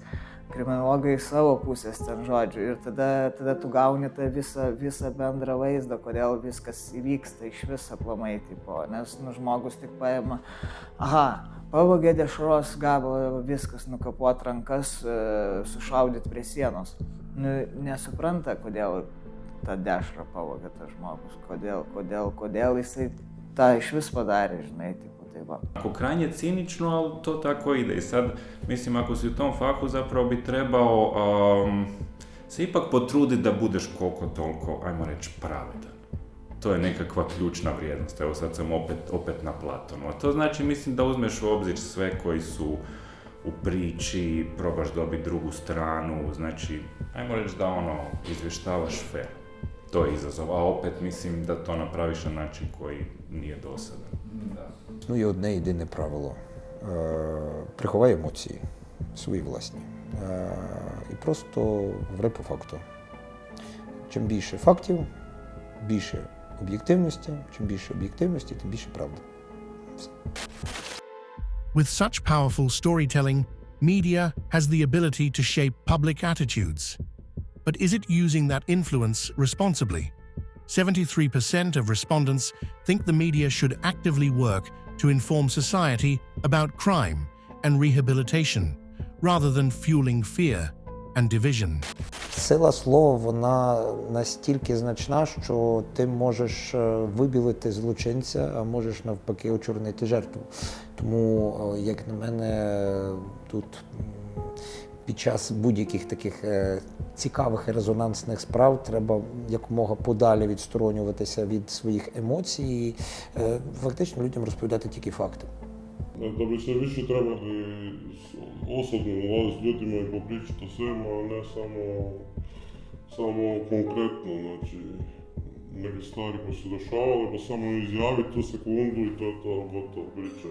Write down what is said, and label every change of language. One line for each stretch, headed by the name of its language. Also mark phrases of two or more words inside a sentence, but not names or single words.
Lithuanian: Kriminologai savo pusės ten žodžiu ir tada tu gauni tą visą bendrą vaizdą, kodėl viskas įvyksta iš viso aplamai, tipo, nes žmogus tik paima, pavogė dešros gabalą, viskas, nukapuot rankas, sušaudyt prie sienos. Nesupranta, kodėl tą dešrą pavogė tas žmogus, kodėl jisai tą iš vis padarė, žinai, tipo.
Croatian: Ako krajnje cinično, ali to tako ide. I sad, mislim, ako si u tom fahu, zapravo bi trebao se ipak potruditi da budeš koliko toliko, ajmo reći, pravedan. To je nekakva ključna vrijednost. Evo sad sam opet na Platonu. A to znači, mislim, da uzmeš u obzir sve koji su u priči, probaš dobiti drugu stranu, znači, ajmo reći da izvještavaš fair. To je izazov, a opet mislim da to napraviš na način koji nije dosadan.
Ukrainian: Існує одне єдине правило. Приховай емоції, свої власні. І просто говори по факту. Чим більше фактів, більше об'єктивності. Чим більше об'єктивності, тим більше правди. Все.
English: With such powerful storytelling, media has the ability to shape public attitudes. But is it using that influence responsibly? 73% of respondents think the media should actively work to inform society about crime and rehabilitation, rather than fueling fear and division.
Ukrainian: Сила слова, вона настільки значна, що ти можеш вибілити злочинця, а можеш навпаки очорнити жертву. Тому, як на мене, тут під час будь-яких таких цікавих і резонансних справ треба якомога подалі відсторонюватися від своїх емоцій і фактично людям розповідати тільки факти.
Croatian: Da bi se više trebali osobno nalaziti s ljudima i popričati o svema, a ne samo konkretno, znači neke stvari koje su dešavale, pa samo izjaviti tu sekundu i to je to gotovo priča.